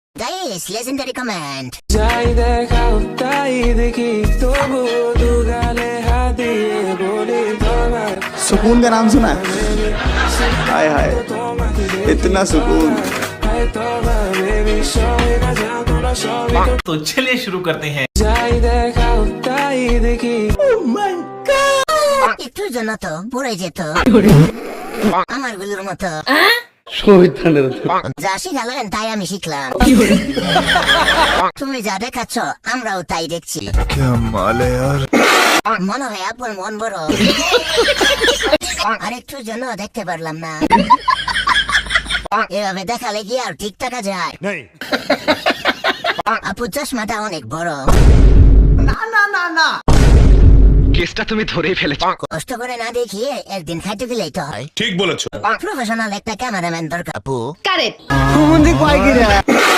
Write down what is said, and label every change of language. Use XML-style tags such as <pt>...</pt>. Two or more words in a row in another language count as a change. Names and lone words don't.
<en>গাইস legendary comment</en> <bn>যাই দেখাও তাই দেখি তবু দু গালে হাত দিয়ে বলি তোমার</bn> <hi>सुकून का नाम सुना है? हाय हाय इतना सुकून।</hi> <bn>তোমার বেবি সবাই না যাও তোমরা সবাই</bn> <hi>तो चलिए शुरू करते हैं।</hi> <bn>যাই দেখাও তাই দেখি একটুর জন্য তো পড়ে যেত আমার গুলোর মতো যা শিখালেন তাই আমি শিখলাম তুমি যা দেখাচ্ছ আমরাও তাই দেখছি</bn> <hi>क्या माल है यार।</hi> <bn>মনে হয় আপনার মন বড় আর একটুর জন্য দেখতে পারলাম না এভাবে দেখালে কি আর ঠিক থাকা যায় আপু চশমাটা অনেক বড় কেসটা তুমি ধরেই ফেলেছ। কষ্ট করে না দেখিয়ে একদিন খাইতে গেলেই তো হয়। ঠিক বলেছো। প্রফেশনাল একটা ক্যামেরাম্যান দরকার আপু কারেক্ট</bn> <hi>मुंडी पाई गिरा</hi>